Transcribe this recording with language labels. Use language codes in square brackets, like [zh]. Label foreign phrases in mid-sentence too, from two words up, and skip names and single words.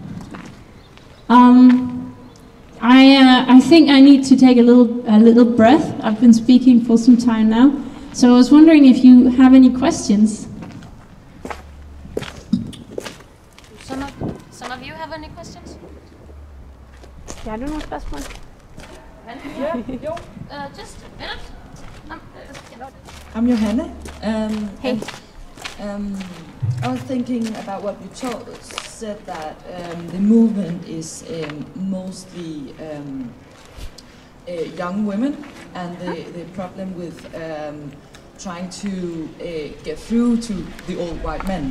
[en] I think I need to take a little breath. I've been speaking for some time now, so I was wondering if you have any questions. Some of you have any questions? [da] Jeg har du nogle spørgsmål? Ja, jo. [en] Just a minute. I'm Johanna. Hey. I was thinking about what you said, that the movement is mostly young women, and the problem with trying to get through to the old white men.